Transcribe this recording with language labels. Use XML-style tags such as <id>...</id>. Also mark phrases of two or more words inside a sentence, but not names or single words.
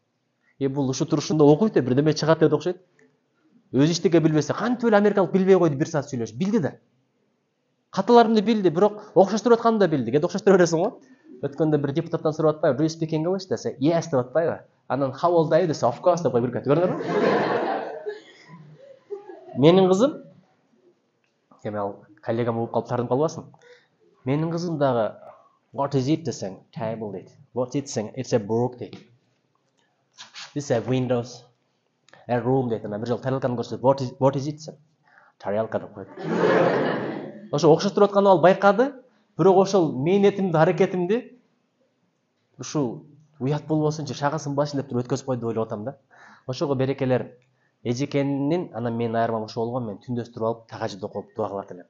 <ky>Бул ушу турушунда окуйт, бирдеме чыгат деп окшойт. Өз иштеге билбесе, кантип эле америкалык билбей койду, бир саат сүйлөшүп. Билди да. Каталарымды билди, бирок окшоштуруп атканды да билди. Кээде окшоштура бересиң го. Өткөндө бир депутаттан сурап атпайбы,</ky> <en>"Do you speak English?"</en> <ky>десе, "Yes" деп атпайбы. Анан</ky> <en>"How old are you?"</en> <ky>десе,</ky> <en>"Of course"</en> <ky>деп койуп кетти. Көрдүңөрбү? Менин кызым, эми ал коллегам угуп калып тартынып калбасын. Менин кызым дагы</ky> <en>"What is it?"</en> <ky>десең, "Table" дейт.</ky> <en>"What is it?" десең, "It's a book" дейт. "This is a windows, a room" дейт.</en> <ky>Анан бир жолу тарелканы көрсөтүп,</ky> <en>"What is it?"</en> <ky>десем, "Тарелка" деп койду. Ошо окшоштуруп атканын ал байкады, бирок ошол мээнетимди, аракетимди ушул уят болбосунчу, шага сынбасын деп туруп өткөзүп койду деп ойлоп атам да. Ошого берекелер. Эжекенин, анан менин айырмам ошо болгон, мен түндөс туруп алып тахажжуд окуп дуа кылат элем.</ky>